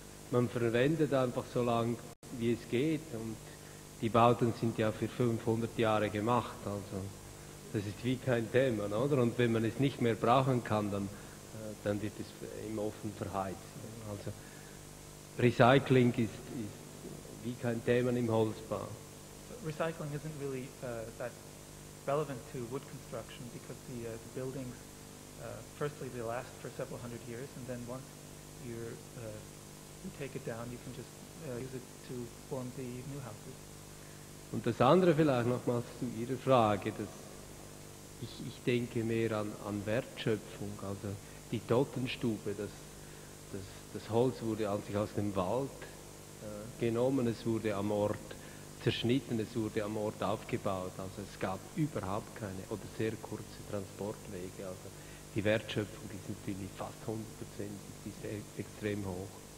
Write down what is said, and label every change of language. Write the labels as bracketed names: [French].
[German] Man verwendet einfach so lange, wie es geht, und die Bauten sind ja für 500 Jahre gemacht, also das ist wie kein Thema, oder? Und wenn man es nicht mehr brauchen kann, dann wird es im Ofen verheizt. Also Recycling ist wie kein Thema im Holzbau. [English] Recycling isn't really that relevant to wood construction because the buildings, firstly, they last for several hundred years, and then once you take it down, you can just use it to form the new houses. [German] Und das andere vielleicht nochmals zu Ihrer Frage, dass ich denke mehr an Wertschöpfung, also die Totenstube, das Holz wurde an sich aus dem Wald genommen, es wurde am Ort zerschnitten, es wurde am Ort aufgebaut, also es gab überhaupt keine oder sehr kurze Transportwege, also die Wertschöpfung ist natürlich fast 100%, die ist extrem hoch.